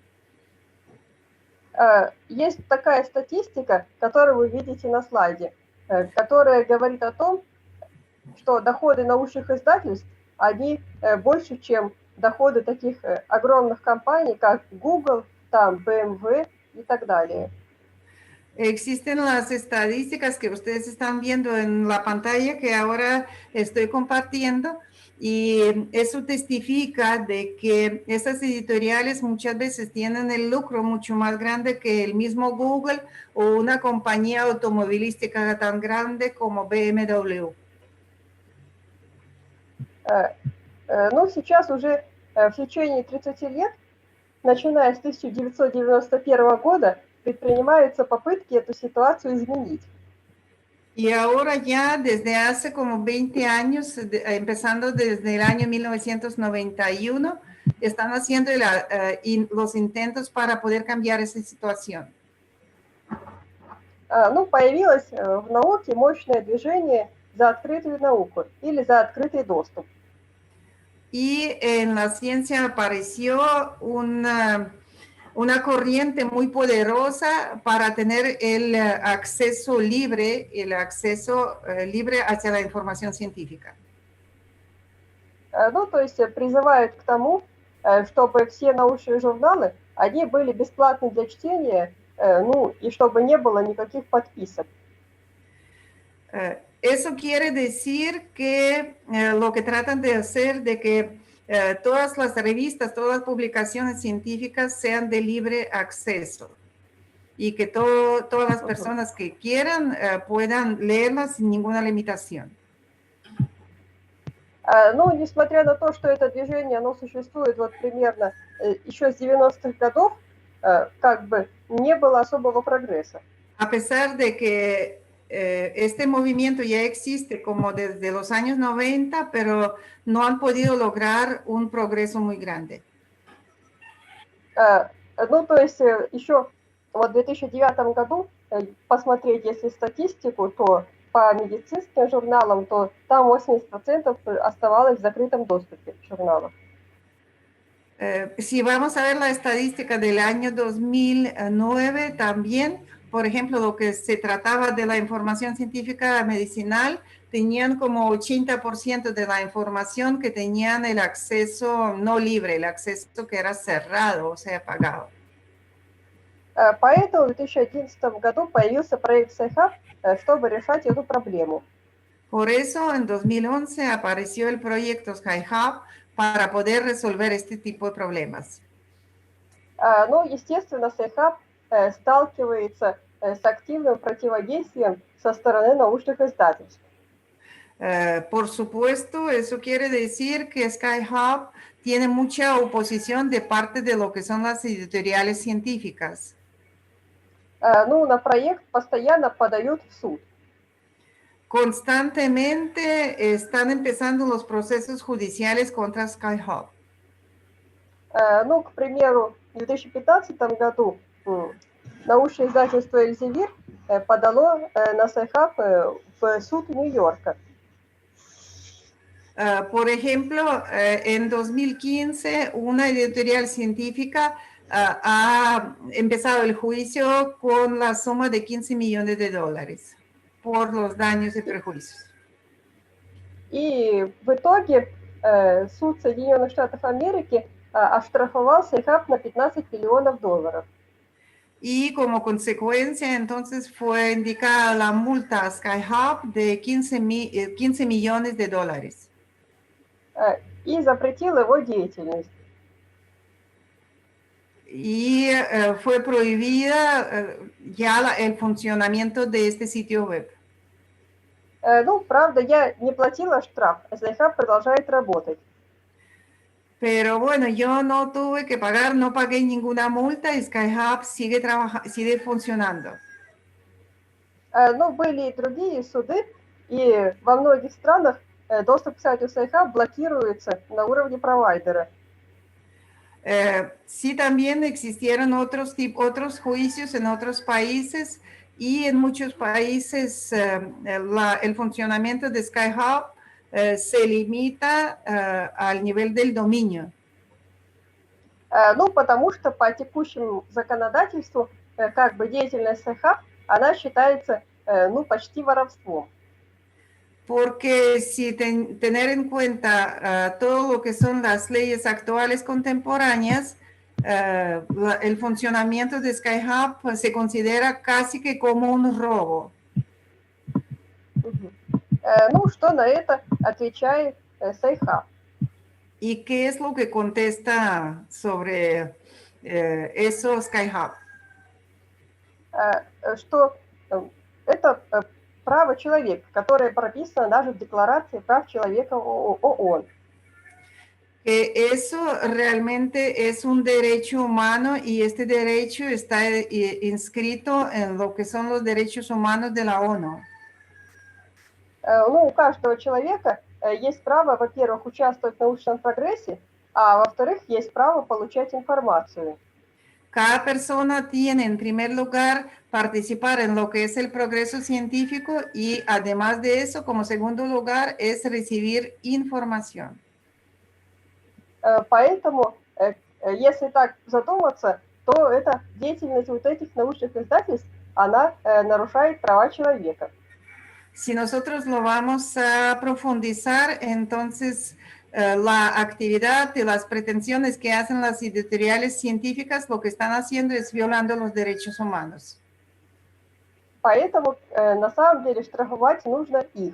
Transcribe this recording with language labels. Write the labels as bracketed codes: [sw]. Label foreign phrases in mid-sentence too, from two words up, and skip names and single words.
[ru] Есть такая статистика, которую вы видите на слайде, которая говорит о том, что доходы научных издательств, они больше, чем доходы таких огромных компаний, как Google, там, BMW и так далее. [es] Existen las estadísticas que ustedes están viendo en la pantalla que ahora estoy compartiendo y eso testifica de que esas editoriales muchas veces tienen el lucro mucho más grande que el mismo Google o una compañía automovilística tan grande como BMW. [ru] Ну, сейчас уже в течение 30 лет, начиная с 1991 года, предпринимаются попытки эту ситуацию изменить. [es] Y ahora ya desde hace como 20 años, empezando desde el año 1991, están haciendo los intentos para poder cambiar esa situación. [ru] Ну, появилось в науке мощное движение за открытую науку или за открытый доступ. [es] Y en la ciencia apareció una corriente muy poderosa para tener el acceso libre hacia la información científica. [ru] Ну, то есть призывают к тому, чтобы все научные журналы, они были бесплатны для чтения, ну, и чтобы не было никаких подписок. [es] Eso quiere decir que lo que tratan de hacer de que todas las revistas, todas las publicaciones científicas sean de libre acceso y que todas las personas que quieran puedan leerlas sin ninguna limitación. [ru] Ну, несмотря на то, что это движение, оно существует вот примерно еще с 90-х годов, как бы не было особого прогресса. [es] A pesar de que este movimiento ya existe como desde los años 90, pero no han podido lograr un progreso muy grande. [ru] Ну, то есть еще вот в 2009 году, посмотреть, если статистику, то по медицинским журналам, то там 80% оставалось в закрытом доступе журналов. [es] Si vamos a ver la estadística del año 2009 también, por ejemplo, lo que se trataba de la información científica medicinal, tenían como 80% de la información que tenían el acceso no libre, el acceso que era cerrado, o sea, pagado. [ru] Поэтому в 2011 году появился проект SciHub, чтобы решать эту проблему. [es] Por eso en 2011 apareció el proyecto SciHub para poder resolver este tipo de problemas. [ru] Но, естественно, SciHub сталкивается с активным противодействием со стороны научных издательств. [es] Por supuesto, eso quiere decir que SciHub tiene mucha oposición de parte de lo que son las editoriales científicas. [ru] Ну, на проект постоянно подают в суд. [es] Constantemente están empezando los procesos judiciales contra SciHub. [ru] Ну, к примеру, в 2015 году научное издательство Эльзевир подало на SciHub в суд Нью-Йорка. [es] Por ejemplo, en 2015, una editorial científica ha empezado el juicio con la suma de $15 millones por los daños y perjuicios. [ru] И в итоге суд Соединенных Штатов Америки оштрафовал SciHub на $15 миллионов. [es] Y como consecuencia, entonces fue indicada la multa a SciHub de $15 millones. [ru] И запретил его деятельность. [es] Y fue prohibida ya el funcionamiento de este sitio web. [ru] Ну, правда, я не платила штраф, а SciHub продолжает работать. [es] Pero bueno, yo no tuve que pagar, no pagué ninguna multa y SciHub sigue funcionando. [ru] Но были и другие суды, и во многих странах доступ к сайту SciHub блокируется на уровне провайдера. [es] Sí, también existieron otros juicios en otros países y en muchos países el funcionamiento de SciHub se limita al nivel del dominio. [ru] Ну, потому что по текущему законодательству как бы деятельность SciHub, она считается ну, почти воровством. [es] Porque si tener en cuenta todo lo que son las leyes actuales contemporáneas, el funcionamiento de SciHub pues, se considera casi que como un robo. [ru] Ну, что на это отвечает SciHub? [es] ¿Y qué es lo que contesta sobre eso SciHub? [ru] Что это право человека, которое прописано даже в Декларации прав человека ООН. [es] Que eso realmente es un derecho humano y este derecho está inscrito en lo que son los derechos humanos de la ONU. [ru] Ну, у каждого человека есть право, во-первых, участвовать в научном прогрессе, а во-вторых, есть право получать информацию. [es] Cada persona tiene, en primer lugar, participar en lo que es el progreso científico y, además de eso, como segundo lugar, es recibir información. [ru] Поэтому, если так задуматься, то эта деятельность вот этих научных издательств, она нарушает права человека. [es] Si nosotros lo vamos a profundizar, entonces la actividad y las pretensiones que hacen las editoriales científicas lo que están haciendo es violando los derechos humanos. [ru] Поэтому на самом деле штрафовать нужно их.